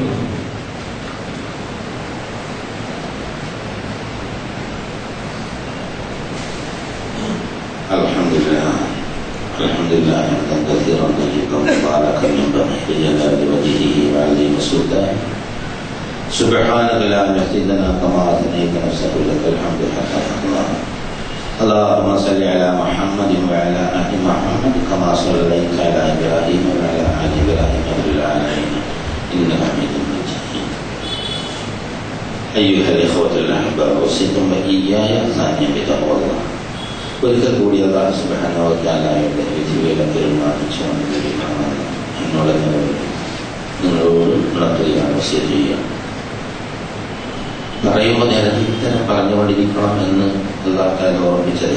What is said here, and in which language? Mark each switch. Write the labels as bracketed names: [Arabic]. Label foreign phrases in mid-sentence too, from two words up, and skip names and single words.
[Arabic] الحمد لله حمدا كثيرا طيبا مباركا ينبغي لجلال وجهه وعليم سلطانه سبحانك لا نحصي لنا كما أثنيت نفسك لك الحمد حتى يرضى. اللهم صل على محمد وعلى آل محمد كما صليت على إبراهيم وعلى آل إبراهيم في العالمين إنك حميد مجيد. أيها الإخوة الأحباب، أوصيكم وإياي ثانيا بتقوى الله. [Malayalam] ഒരിക്കൽ കൂടി [Arabic] الله سبحانه وتعالى [Malayalam] വിധികളെ പെരുമാറിച്ചുകൊണ്ട് നിങ്ങളോട് ഉണർത്തുകയാണ്, വസിയത്ത് ചെയ്യുകയാണ്. പറയുമ്പോൾ നിരന്തരം പറഞ്ഞുകൊണ്ടിരിക്കണം എന്ന് [Arabic] الله تعالى [Malayalam] ഓർമ്മിച്ചത്.